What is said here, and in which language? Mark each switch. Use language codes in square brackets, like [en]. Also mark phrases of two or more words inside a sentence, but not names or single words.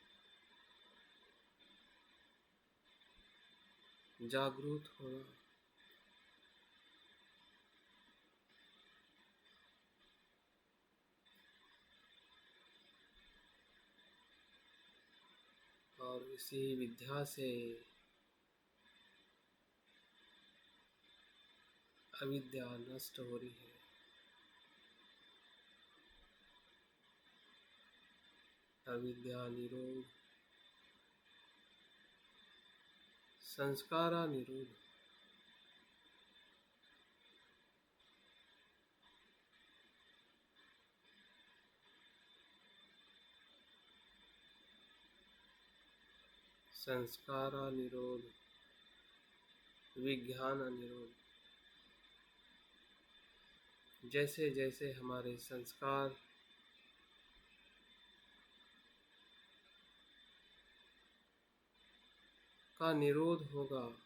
[hi] जागरूक होना, और इसी विद्या से अविद्या नष्ट हो रही है। [pi] अविद्या निरोध, संस्कारा निरोध। संस्कारा निरोध, विज्ञान निरोध। [hi] जैसे जैसे हमारे संस्कार का निरोध होगा,